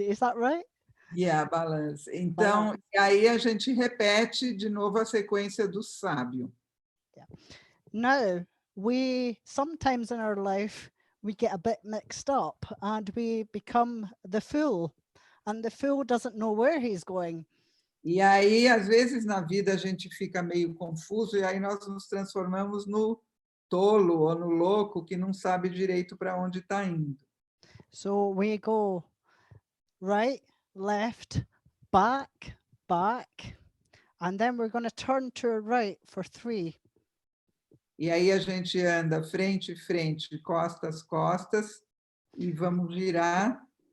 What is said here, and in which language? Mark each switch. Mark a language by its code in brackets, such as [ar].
[en] Is that right? Yeah, balance. [pt] Então, aí a gente repete de novo a sequência do sábio. [en] Yeah. Now, sometimes in our life, we get a bit mixed up and we become the fool, and the fool doesn't know where he's going. [pt] E aí, às vezes, na vida a gente fica meio confuso e aí nós nos transformamos no tolo ou no louco que não sabe direito para onde está indo. [en] So we go right, left, back, back, and then we're going to turn to our right for 3. [pt] E aí a gente anda frente, frente, costas, costas e vamos girar